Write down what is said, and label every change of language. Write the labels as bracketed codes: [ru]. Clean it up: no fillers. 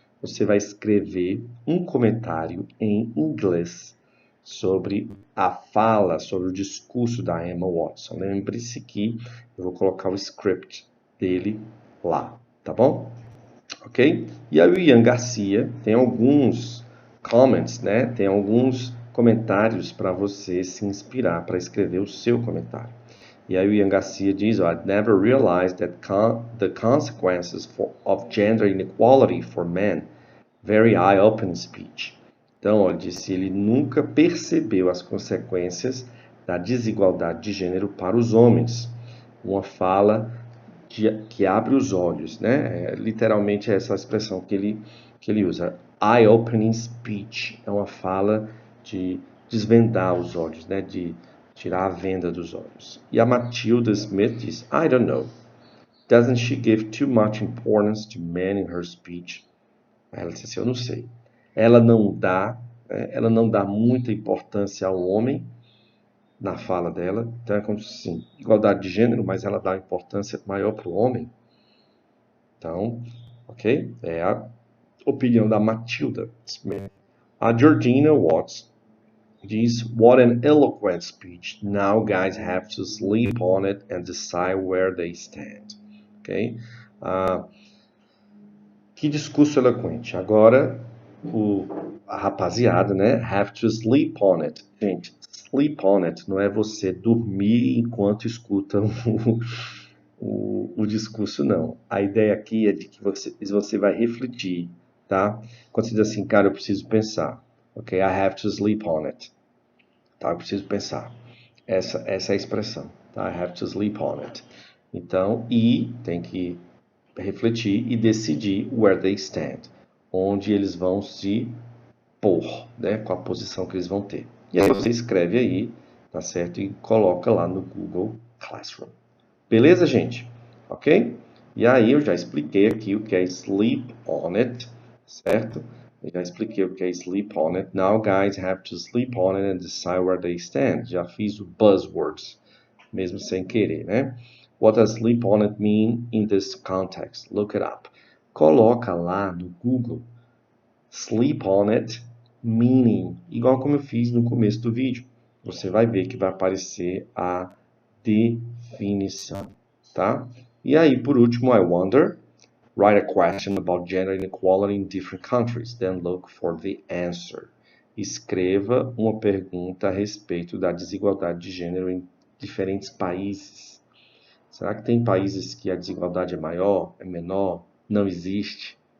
[pt] Você vai escrever um comentário em inglês sobre a fala, sobre o discurso da Emma Watson. Lembre-se que eu vou colocar o script dele lá, tá bom? Ok? E aí o Ian Garcia tem alguns comments, né? Tem alguns comentários para você se inspirar para escrever o seu comentário. E aí o Ian Garcia diz, [en] I'd never realized that the consequences of gender inequality for men, very eye-opening speech. [pt] Então, ele disse, ele nunca percebeu as consequências da desigualdade de gênero para os homens. Uma fala que abre os olhos, né? Literalmente é essa expressão que ele usa. [en] Eye-opening speech [pt] é uma fala de desvendar os olhos, né? De tirar a venda dos olhos. E a Matilda Smith diz, [en] I don't know. Doesn't she give too much importance to men in her speech? [pt] Ela disse assim, eu não sei. Ela não dá muita importância ao homem na fala dela. Então é como se, sim, igualdade de gênero, mas ela dá importância maior para o homem. Então, ok? É a opinião da Matilda Smith. A Georgina Watts diz, [en] what an eloquent speech. Now guys have to sleep on it and decide where they stand. Ok? [pt] Que discurso eloquente. Agora, a rapaziada, né? [en] Have to sleep on it. [pt] Gente, [en] sleep on it [pt] não é você dormir enquanto escuta o discurso, não. A ideia aqui é de que você vai refletir, tá? Quando você diz assim, cara, eu preciso pensar. [en] Ok, I have to sleep on it. [pt] Tá, eu preciso pensar. Essa é a expressão. Tá? [en] I have to sleep on it. [pt] Então, e tem que refletir e decidir [en] where they stand. [pt] Onde eles vão se pôr, né? Qual a posição que eles vão ter. E aí você escreve aí, tá certo? E coloca lá no Google Classroom. Beleza, gente? Ok? E aí eu já expliquei aqui o que é [en] sleep on it, [pt] certo? Eu já expliquei o que é [en] sleep on it. Now guys have to sleep on it and decide where they stand. [pt] Já fiz o buzzwords, mesmo sem querer, né? [en] What does sleep on it mean in this context? Look it up. [pt] Coloca lá no Google [en] sleep on it meaning, [pt] igual como eu fiz no começo do vídeo. Você vai ver que vai aparecer a definição, tá? E aí, por último, [en] I wonder. Write a question about gender inequality in different countries, then look for the answer. [pt] Escreva uma pergunta a respeito da desigualdade de gênero em diferentes países. Será que tem países que a desigualdade é maior, é menor, não existe?